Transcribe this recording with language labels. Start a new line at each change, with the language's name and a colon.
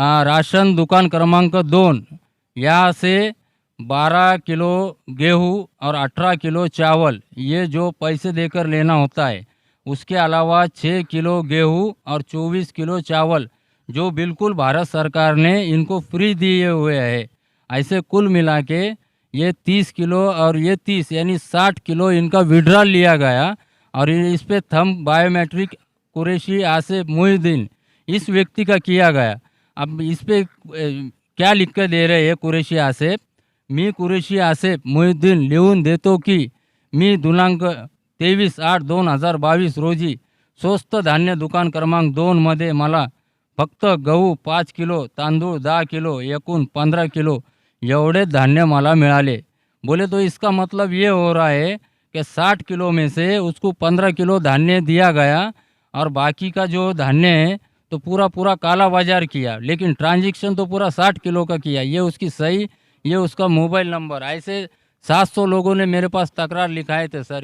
Hindi: Ration दुकान क्रमांक 2 यहाँ से 12 किलो गेहूँ और 18 किलो चावल ये जो पैसे देकर लेना होता है, उसके अलावा 6 किलो गेहूँ और 24 किलो चावल जो बिल्कुल भारत सरकार ने इनको फ्री दिए हुए है, ऐसे कुल मिला के ये 30 किलो और ये 30 यानी 60 किलो इनका विड्रॉल लिया गया। और इस पे थंब बायोमेट्रिक कुरैशी आसिफ मोहिद्दीन इस व्यक्ति का किया गया। अब इस पे क्या लिख कर दे रहे हैं कुरैशी आसिफ,
Marathi: मी कुरैशी आसिफ मोहिद्दीन लिहून देतो की मी दिनांक 23/8/2022 रोजी स्वस्त धान्य दुकान क्रमांक 2 मध्ये मला फक्त गहू 5 किलो, तांदूळ 10 किलो, एकूण 15 किलो एवढे धान्य मला मिळाले।
Hindi: बोले तो इसका मतलब ये हो रहा है कि 60 किलो में से उसको 15 किलो धान्य दिया गया और बाकी का जो धान्य है तो पूरा पूरा काला बाजार किया, लेकिन ट्रांजैक्शन तो पूरा 60 किलो का किया। ये उसकी सही, ये उसका मोबाइल नंबर, ऐसे 700 लोगों ने मेरे पास तकरार लिखाए थे सर।